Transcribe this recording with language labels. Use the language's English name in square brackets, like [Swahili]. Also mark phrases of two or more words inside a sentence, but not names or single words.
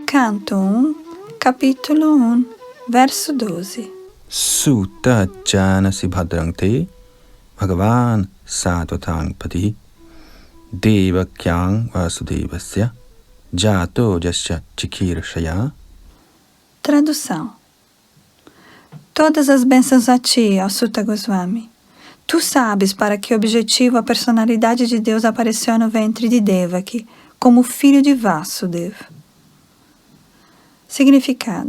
[Portuguese] Canto 1, capítulo 1, verso 12. [Sanskrit] सूत जानासि भद्रं ते भगवान् सात्वतां पतिः देवक्यां वसुदेवस्य जातो यस्य चिकीर्षया. [Portuguese] Tradução. Todas as bênçãos a ti, ó Sutta Goswami. Tu sabes para que objetivo a personalidade de Deus apareceu no ventre de Devaki, como filho de Vasudeva. Significado.